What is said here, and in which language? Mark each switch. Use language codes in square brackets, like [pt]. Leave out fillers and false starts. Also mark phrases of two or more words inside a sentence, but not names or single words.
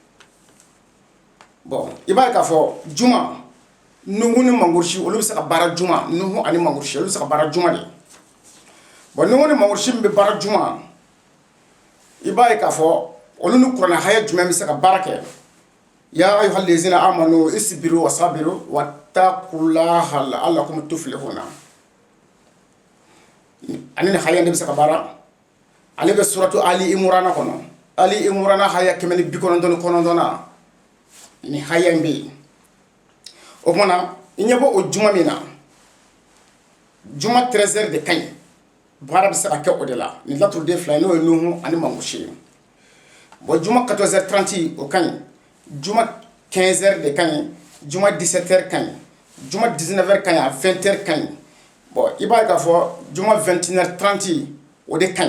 [bm] bon i b'a ye k'a fɔ juma nuhu ni mangorusi olu bɛ se ka baara juma nuhu ani mangorusi olu bɛ se ka baara juma de bon nuhu ni mangorusi min bɛ baara juma i b'a ye k'a fɔ olu ni kuranɛ haya jumɛn bɛ se ka baara kɛ [ar] يا أيها الذين آمنوا اصبروا وصابروا واتقوا الله لعلكم تفلحون [bm] ani ni haya de bɛ se ka baara ale bɛ suratu ali imran kɔnɔ ali imran haya 199 na ni haya in bɛ yen o kumana i ɲɛ bɔ o juma min na juma 13 heures de ka ɲi baara bɛ se ka kɛ o de la ni laturu den fila n'o ye nuhu ani mangosi bon juma 14 heures 30 o ka ɲi juma 15 heures de ka ɲi juma 17 heures ka ɲi juma 19 heures ka ɲi a 20 heures ka ɲi bon i b'a ye k'a fɔ juma 21 heures 30 o de ka